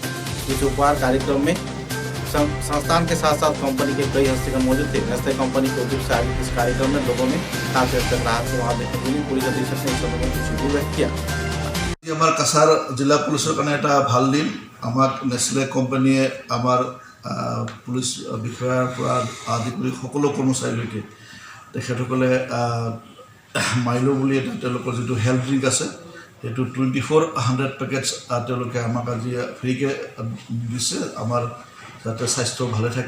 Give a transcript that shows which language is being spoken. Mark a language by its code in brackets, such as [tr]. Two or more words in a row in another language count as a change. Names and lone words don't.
[hi] इस उपहार कार्यक्रम में संस्थान के साथ साथ कंपनी के कई हस्तीगण मौजूद थे। नेस्ले कंपनी के उद्योग से आयोजित इस कार्यक्रम में लोगों में काफी हद तक राहत से वहां देखने मिली। पुलिस अधीक्षक ने इस संदर्भ में खुशी व्यक्त किया। [as] আমার কাছাৰ জিলা পুলিচৰ কাৰণে এটা ভাল দিন। আমাক নেছলে কোম্পানীয়ে আমাৰ পুলিচ বিষয়াৰ পৰা আদি কৰি সকলো কৰ্মচাৰীলৈকে তেখেতসকলে মাইলো বুলি এটা তেওঁলোকৰ যিটো [en] health drink [as] আছে সেইটো 2400 পেকেটছ তেওঁলোকে আমাক আজি ফ্ৰীকৈ দিছে আমাৰ যাতে স্বাস্থ্য ভালে থাকে।